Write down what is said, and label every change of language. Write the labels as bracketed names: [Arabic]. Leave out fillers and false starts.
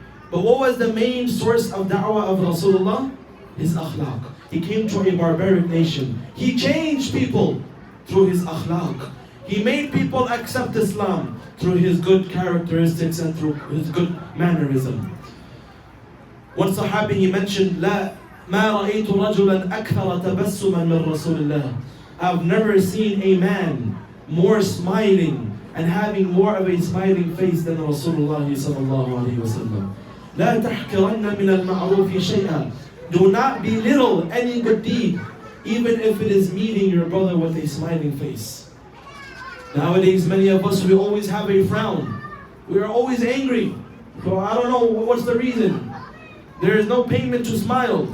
[English] But what was the main source of da'wah of Rasulullah? His akhlaq. He came to a barbaric nation. He changed people through his akhlaq. He made people accept Islam through his good characteristics and through his good mannerism. One sahabi, he mentioned, [Arabic] لا ما رأيت رجلا أكثر تبسما من رسول الله. [English] I've never seen a man more smiling and having more of a smiling face than Rasulullah Sallallahu Alaihi Wasallam. [Arabic] لا تحقرن من المعروف شيئا. [English] Do not belittle any good deed, even if it is meeting your brother with a smiling face. Nowadays, many of us, we always have a frown. We are always angry. So I don't know what's the reason. There is no payment to smile.